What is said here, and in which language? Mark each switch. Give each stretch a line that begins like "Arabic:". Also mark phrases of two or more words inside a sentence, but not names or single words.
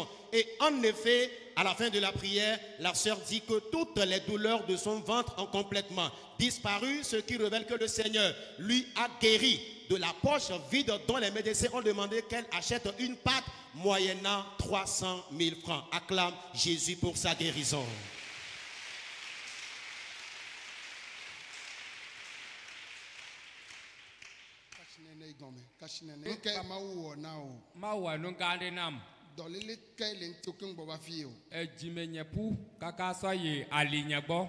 French: Et en effet, à la fin de la prière, la sœur dit que toutes les douleurs de son ventre ont complètement disparu, ce qui révèle que le Seigneur lui a guéri de la poche vide dont les médecins ont demandé qu'elle achète une pâte moyennant 300 000 francs. Acclame Jésus pour sa guérison.
Ewe: Nu ke Mawu wɔ na o Mawɔ nu gã aɖe nam. dɔléle ke le ŋuti ke ŋgbɔ va fi o Edzime ƒu kaka sɔ yi ali nye gbɔ.